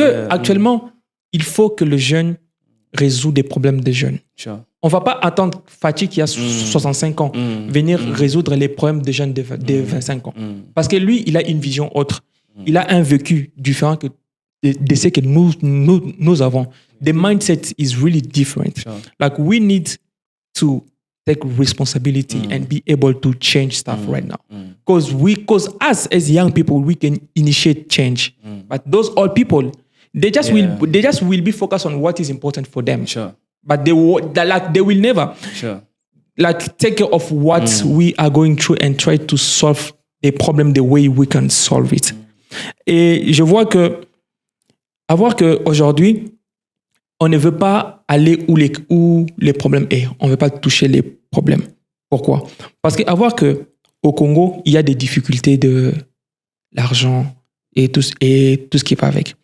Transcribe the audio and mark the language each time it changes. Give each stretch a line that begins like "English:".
French: Actuellement, il faut que le jeune résout des problèmes des jeunes.
English: Sure.
French: On ne va pas attendre Fatih qui a 65 ans venir résoudre les problèmes des jeunes de 25 ans. Parce que lui, il a une vision autre. Il a un vécu différent de ce que nous avons.
English: The mindset is really different. Sure. Like, we need to take responsibility and be able to change stuff right now. Because us as young people, we can initiate change. But those old people, they just will be focused on what is important for them. Sure. But they will never take care of what we are going through and try to solve a problem the way we can solve it.
French: Et je vois qu'aujourd'hui, on ne veut pas aller où les problèmes est. On ne veut pas toucher les problèmes. Pourquoi? Parce qu'au Congo, il y a des difficultés de l'argent et tout ce qui va avec.